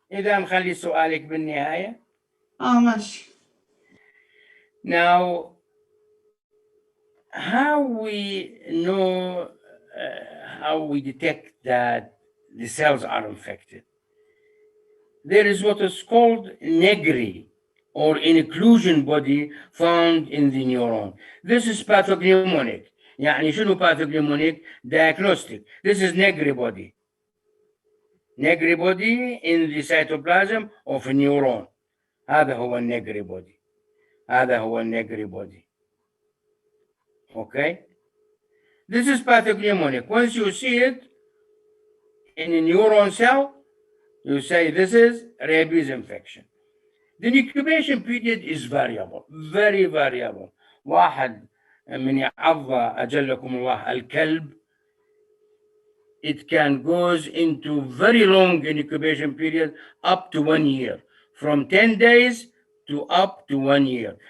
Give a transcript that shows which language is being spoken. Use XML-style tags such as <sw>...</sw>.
<ar>إذا نخلي سؤالك بالنهاية. ماشي.</ar> <en>Now, how we know, how we detect that the cells are infected? There is what is called negri or inclusion body found in the neuron. This is pathognomonic.</en> <ar>يعني شنو pathognomonic?</ar> <en>Diagnostic. This is negri body. Negri body in the cytoplasm of a neuron.</en> <ar>هذا هو النجري body. هذا هو النجري body.</ar> <en>Okay? This is pathognomonic. Once you see it in a neuron cell, you say this is rabies infection. The incubation period is variable, very variable.</en> <ar>واحد من يعض أجلكم الله الكلب,</ar> <en>it can goes into very long incubation period up to 1 year, from 10 days to up to 1 year.</en>